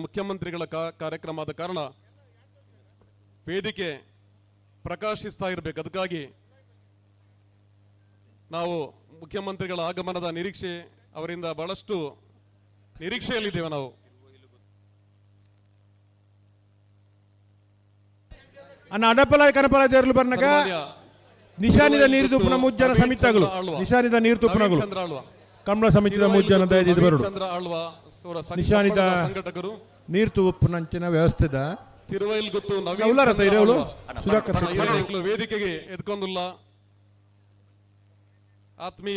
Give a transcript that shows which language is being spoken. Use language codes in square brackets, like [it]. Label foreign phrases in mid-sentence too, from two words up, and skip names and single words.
[kn] ಮುಖ್ಯಮಂತ್ರಿಗಳ ಕಾರ್ಯಕ್ರಮ ಆದ ಕಾರಣ ವೇದಿಕೆ ಪ್ರಕಾಶಿಸ್ತಾ ಇರಬೇಕು. ಅದಕ್ಕಾಗಿ ನಾವು ಮುಖ್ಯಮಂತ್ರಿಗಳ ಆಗಮನದ ನಿರೀಕ್ಷೆ, ಅವರಿಂದ ಬಹಳಷ್ಟು ನಿರೀಕ್ಷೆಯಲ್ಲಿದ್ದೇವೆ ನಾವು. [tcy] ಅನ್ನ ಅಡಪಲ ಕನಪಲ ದೇರ್ಲು ಬರ್ನಕ ನಿಶಾನಿದ ನೀರು ತುಪ್ಪನ ಮುಜ್ಜನ ಸಮಿತಿಗಳು, ನಿಶಾನಿದ ನೀರು ತುಪ್ಪನಗಳು ಕಂಬಳ ಸಮಿತಿದ ಮುಜ್ಜನ ದಯದಿದ್ದು ಬರುಡು ನಿಶಾನಿದ ನೀರು ತುಪ್ಪನಂಚಿನ ವ್ಯವಸ್ಥೆದ [kn] ತಿರುವೈಲ್ಗುತ್ತು ವೇದಿಕೆಗೆ ಎದ್ಕೊಂಡಿಲ್ಲ ಆತ್ಮೀಯ